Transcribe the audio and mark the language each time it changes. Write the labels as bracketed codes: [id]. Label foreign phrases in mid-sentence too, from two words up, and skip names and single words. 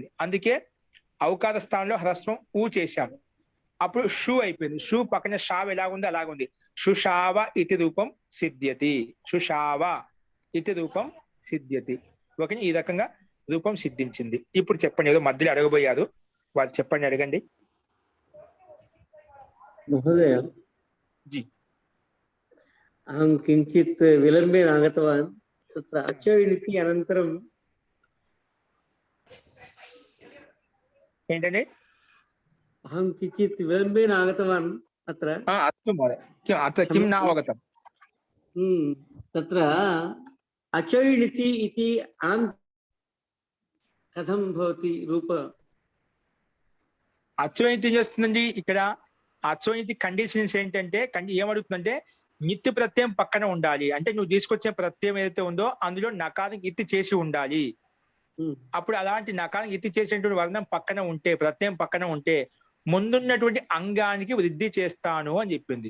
[te] అందుకే ఔకార స్థానంలో హ్రస్వం ఊ చేశాము. అప్పుడు షూ అయిపోయింది. షూ పక్కన షావ్ ఎలా ఉంది అలాగుంది. [sa] शुषाव इति रूपं सिद्ध्यति। शुषाव इति रूपं सिद्ध्यति. [te] ఓకే, ఈ రకంగా రూపం సిద్ధించింది. ఇప్పుడు చెప్పండి, ఏదో మధ్యలో అడగబోయారు, వారు చెప్పండి, అడగండి. [sa] महोदय जी अहं किञ्चित् विलम्बेन आगतवान्. तत्र अचोइणिति अनन्तरं [te] ఏంటండి, [sa] अहं किञ्चित् विलम्बेन आगतवान्. अत्र अस्तु महोदय, अत्र किं न अवगतम्. तत्र अचोइणिति इति अनन्तरं कथं भवति रूप? [te] అచ్చోయితి చేస్తుందండి. ఇక్కడ అచ్చోయితి కండిషన్స్ ఏంటంటే, ఏమడుగుతుందంటే నిత్య ప్రత్యయం పక్కన ఉండాలి. అంటే నువ్వు తీసుకొచ్చే ప్రత్యయం ఏదైతే ఉందో అందులో నకారం ఇత్తి చేసి ఉండాలి. అప్పుడు అలాంటి నకారం ఇత్తి చేసినటువంటి వర్ణం పక్కన ఉంటే, ప్రత్యయం పక్కన ఉంటే ముందున్నటువంటి అంగానికి వృద్ధి చేస్తాను అని చెప్పింది.